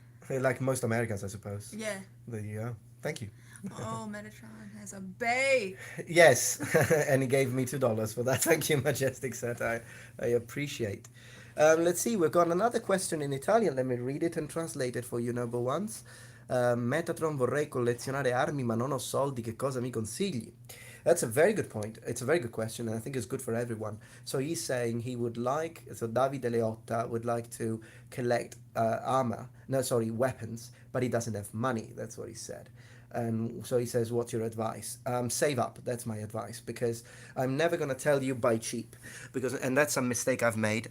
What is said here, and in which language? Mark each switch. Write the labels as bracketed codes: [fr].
[en] Like most Americans, I suppose. yeah. There you go. Thank you. Oh, Metatron has a bay. Yes, and he gave me $2 for that. Thank you, Majestic Set. I appreciate. Let's see, we've got another question in Italian. Let me read it and translate it for you, number ones. [it] Metatron, vorrei collezionare armi, ma non ho soldi. Che cosa mi consigli? [en] That's a very good point. It's a very good question, and I think it's good for everyone. So he's saying he would like, so Davide Leotta would like to collect weapons, but he doesn't have money. That's what he said. And so he says, what's your advice? Save up. That's my advice, because I'm never going to tell you buy cheap, and that's a mistake I've made.